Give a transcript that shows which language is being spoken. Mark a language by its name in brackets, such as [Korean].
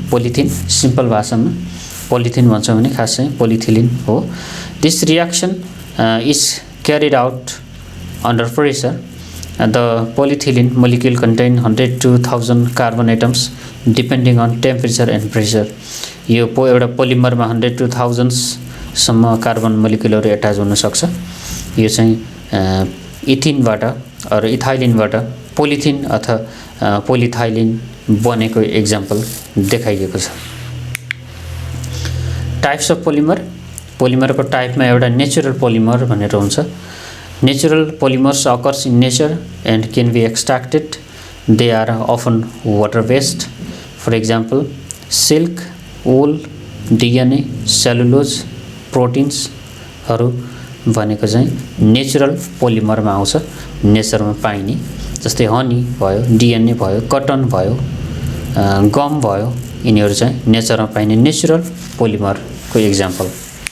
[Nepali] Polythene simple भाषामा polythene भन्छौं भने खास चाहिँ पोलिथिलिन हो। [English] This reaction is carried out under pressure. The polyethylene molecule contain 100 to 1000 carbon atoms depending on temperature and pressure. [Nepali] यो एउटा पोलिमरमा 100 to 1000 सम्म कार्बन मोलिक्युलहरु एट्याच हुन सक्छ। यो चाहिँ इथिनबाट अर इथाइलिनबाट पोलिथिन अथवा पोलिथाइलिन बनेको एक्जाम्पल देखाइएको छ। [English] types of polymer, [Nepali] पोलिमरको टाइपमा एउटा नेचुरल पोलिमर भनेर हुन्छ। [English] Natural polymers occurs in nature and can be extracted. They are often water-based. For example, silk, wool, DNA, cellulose, proteins [Nepali] हरु भनेको चाहिँ नेचुरल पोलिमरमा आउँछ, नेचरमा पाइने। जस्तै हनी भयो, DNA भयो, कटन भयो, गम भयो, यिनीहरु चाहिँ नेचरमा पाइने नेचुरल पोलिमरको एक्जाम्पल।